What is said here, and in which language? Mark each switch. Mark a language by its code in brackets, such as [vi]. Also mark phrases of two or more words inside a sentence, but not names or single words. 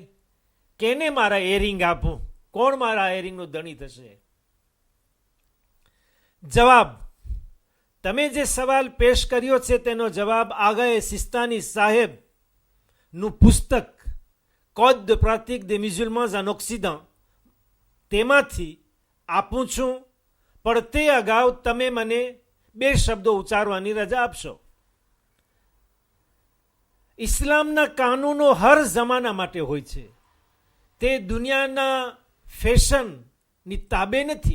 [gu] કેને મારા એરિંગ આપું? કોણ મારા એરિંગનો ધણી થશે? જવાબ, તમે જે સવાલ પેશ કર્યો છે તેનો જવાબ આગાએ સિસ્તાની સાહેબનું પુસ્તક કોડ [fr] de pratique des musulmans en Occident [gu] તેમાંથી આપું છું, પણ તે અગાઉ તમે મને બે શબ્દો ઉચ્ચારવાની રજા આપશો. ઇસ્લામના કાનૂનો હર જમાના માટે હોય છે. તે દુનિયાના ફેશનની તાબે નથી.